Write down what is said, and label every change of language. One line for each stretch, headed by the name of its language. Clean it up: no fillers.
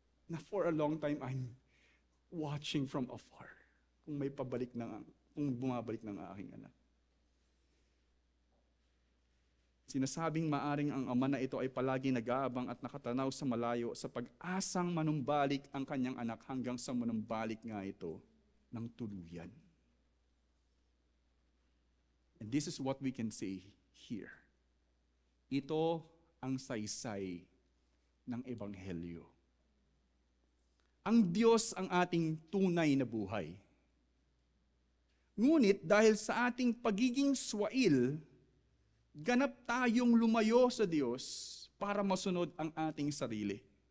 English: Na for a long time, I'm watching from afar
Filipino: kung bumabalik ng aking anak. Sinasabing maaring ang ama na ito ay palagi nag-aabang at nakatanaw sa malayo sa pag-asang manumbalik ang kanyang anak hanggang sa manumbalik nga ito ng tuluyan.
English: And this is what we can say here.
Filipino: Ito ang saysay ng Ebanghelyo. Ang Diyos ang ating tunay na buhay. Ngunit dahil sa ating pagiging swail, ganap tayong lumayo sa Diyos para masunod ang ating sarili.